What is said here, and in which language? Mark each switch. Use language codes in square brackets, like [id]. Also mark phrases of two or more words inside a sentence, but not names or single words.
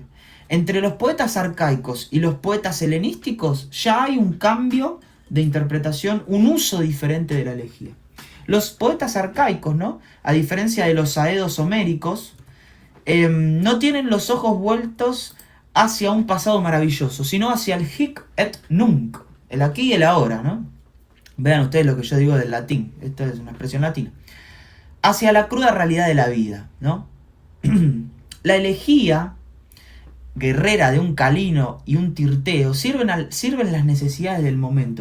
[es] Entre los poetas arcaicos y los poetas helenísticos ya hay un cambio de interpretación, un uso diferente de la elegía. Los poetas arcaicos, ¿no?, a diferencia de los aedos homéricos, no tienen los ojos vueltos hacia un pasado maravilloso, sino hacia el [la] hic et nunc, [es] el aquí y el ahora, ¿no? Vean ustedes lo que yo digo del latín, esto es una expresión latina. Hacia la cruda realidad de la vida, ¿no? La elegía guerrera de un Calino y un Tirteo sirven las necesidades del momento.